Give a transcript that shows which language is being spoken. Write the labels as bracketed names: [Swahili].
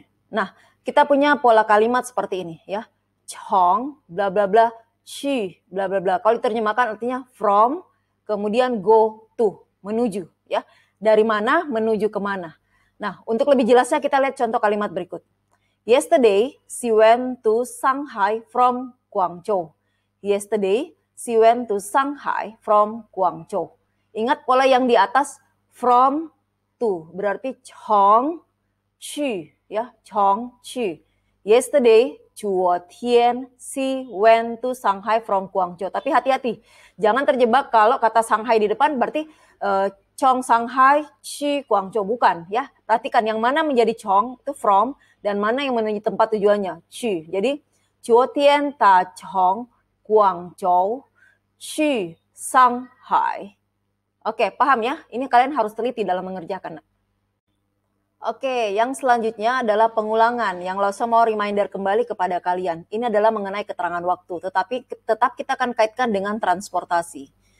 [Indonesian] Nah, kita punya pola kalimat seperti ini ya. Chong, bla bla bla, chi, bla bla bla. Kalau diterjemahkan artinya from, kemudian go to, menuju ya. Dari mana menuju kemana. Nah, untuk lebih jelasnya kita lihat contoh kalimat berikut. [English] Yesterday, she went to Shanghai from Guangzhou. Yesterday, she went to Shanghai from Guangzhou. [Indonesian] Ingat pola yang di atas from to berarti chong去ya, chong去. [English] Yesterday, [Chinese] 昨天 [English] she went to Shanghai from Guangzhou. [Indonesian] Tapi hati-hati, jangan terjebak kalau kata Shanghai di depan berarti chong Shanghai, chi Guangzhou, bukan ya. Perhatikan yang mana menjadi chong itu from dan mana yang menuju tempat tujuannya, chi. Jadi [Chinese] 昨天他从广州去上海. [Indonesian] Oke, paham ya? Ini kalian harus teliti dalam mengerjakan. Oke, yang selanjutnya adalah pengulangan yang Lausa mau reminder kembali kepada kalian. Ini adalah mengenai keterangan waktu, tetapi tetap kita akan kaitkan dengan transportasi.